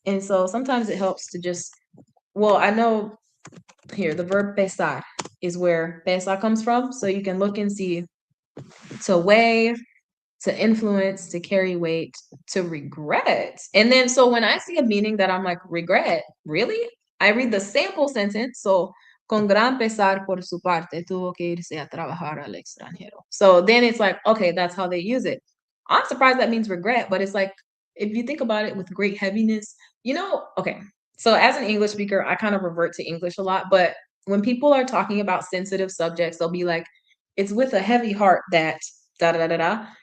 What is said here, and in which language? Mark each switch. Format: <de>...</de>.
<en>And so sometimes it helps to just, well, I know here the verb pesar is where pesa comes from. So you can look and see to weigh, to influence, to carry weight, to regret. And then, so when I see a meaning that I'm like, regret, really? I read the sample sentence.</en> <es>So, con gran pesar por su parte, tuvo que irse a trabajar al extranjero.</es> <en>So then it's like, okay, that's how they use it. I'm surprised that means regret, but it's like, if you think about it with great heaviness, okay. So as an English speaker, I kind of revert to English a lot, but when people are talking about sensitive subjects, they'll be like, it's with a heavy heart that da da da da.</en>